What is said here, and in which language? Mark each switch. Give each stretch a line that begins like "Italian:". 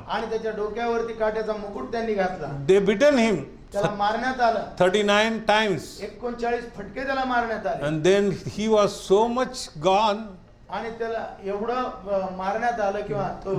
Marathi: आणि त्याच्या डोक्यावरती काट्याचा मुकुट त्यांनी घातला.
English: They beaten him
Marathi: त्याला मारण्यात आलं.
English: 39 times.
Marathi: 39 फटके त्याला मारण्यात आले.
English: And then he was so much gone.
Marathi: आणि त्याला एवढं मारण्यात आलं किंवा तो